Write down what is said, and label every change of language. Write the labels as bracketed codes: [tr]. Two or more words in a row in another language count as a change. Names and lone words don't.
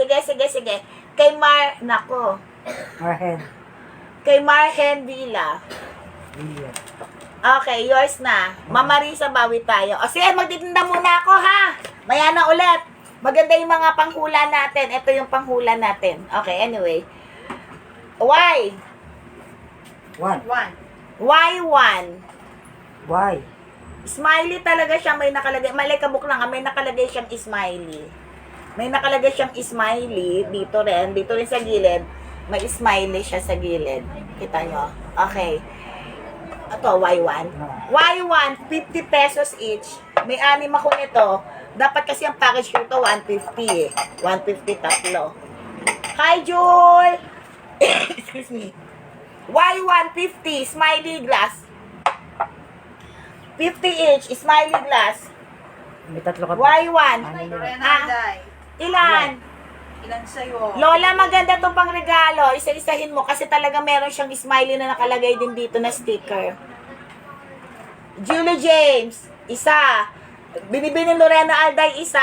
[tl] Sige. Nako. Marhen. Kay Marhen Villa. William. Okay, yours na. Ma'am Marisa, bawi tayo. O sige, magtitinda muna ako, ha? Maya na ulit. Maganda yung mga panghula natin. Ito yung panghula natin. [en] Okay, anyway. Why? [tl] 1. 1. Why 1? Why? Smiley talaga siya. May nakalagay. Malikabok lang. May nakalagay siyang smiley. May nakalagay siyang smiley. Dito rin sa gilid. May smiley siya sa gilid. Kita nyo? Okay. Ito, Y1. [en] Y1, 50 pesos each. [tl] May 6 ako nito. Dapat kasi ang package ko ito, 150 eh. 150 tatlo. Hi, Jul! [en] Excuse me. Y1, 50, smiley glass. 50 each, smiley glass. [tl] May 3 ka pa. Y1. Lorena Ah. Alday. Ilan? Ilan sa'yo? Lola, maganda itong pang regalo. Isa-isahin mo kasi talaga meron siyang smiley na nakalagay din dito na sticker. Julie James, isa. Binibili ni Lorena Alday, isa.